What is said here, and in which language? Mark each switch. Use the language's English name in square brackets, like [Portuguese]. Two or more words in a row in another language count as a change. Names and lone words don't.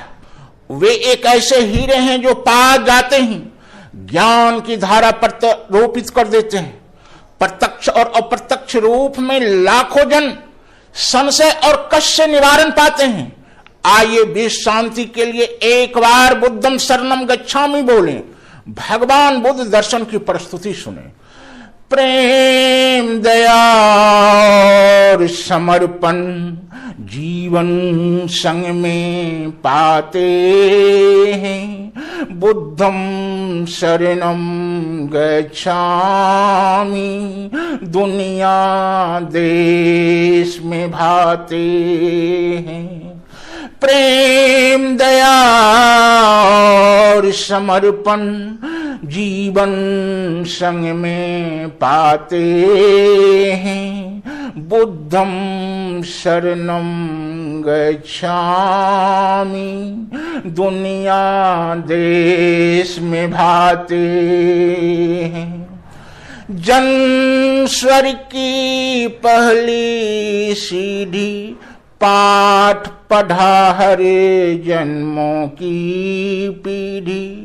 [Hindi] वे एक ऐसे हीरे हैं जो पास जाते ही ज्ञान की धारा प्रत्यारोपित कर देते हैं। प्रत्यक्ष और अप्रत्यक्ष रूप में लाखों जन संशय और कष्ट से निवारण पाते हैं। [Pali] आइए विश्व शांति के लिए एक बार बुद्धम शरणम गच्छामि बोलें। [Hindi] भगवान बुद्ध दर्शन की प्रस्तुति सुने। प्रेम, दया और समर्पण जीवन संग में पाते हैं। [Pali] बुद्धम शरणम गच्छामि [Hindi] दुनिया देश में भाते हैं। प्रेम, दया और समर्पण जीवन संग में पाते हैं। [Pali] बुद्धम शरणम गच्छामि [Hindi] दुनिया देश में भाते हैं। जन स्वर की पहली सीढ़ी पाठ पढ़ा हर जन्मों की पीढ़ी।